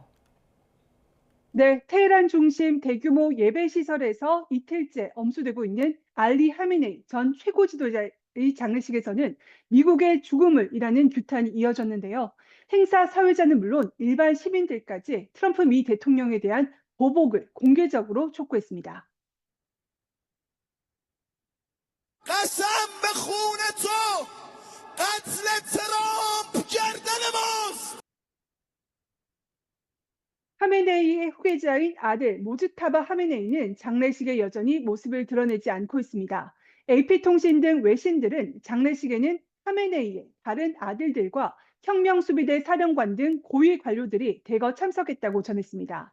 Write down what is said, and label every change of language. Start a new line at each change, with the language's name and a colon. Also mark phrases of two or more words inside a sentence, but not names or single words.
Korean: 네, 테헤란 중심 대규모 예배 시설에서 이틀째 엄수되고 있는 알리 하메네이 전 최고 지도자의 장례식에서는 미국의 죽음을이라는 규탄이 이어졌는데요. 행사 사회자는 물론 일반 시민들까지 트럼프 미 대통령에 대한 보복을 공개적으로 촉구했습니다.
Persian: قسم به خون تو قتل ترامپ گردن ماست.
Korean: 하메네이의 후계자인 아들 모즈타바 하메네이는 장례식에 여전히 모습을 드러내지 않고 있습니다. AP통신 등 외신들은 장례식에는 하메네이의 다른 아들들과 혁명수비대 사령관 등 고위 관료들이 대거 참석했다고 전했습니다.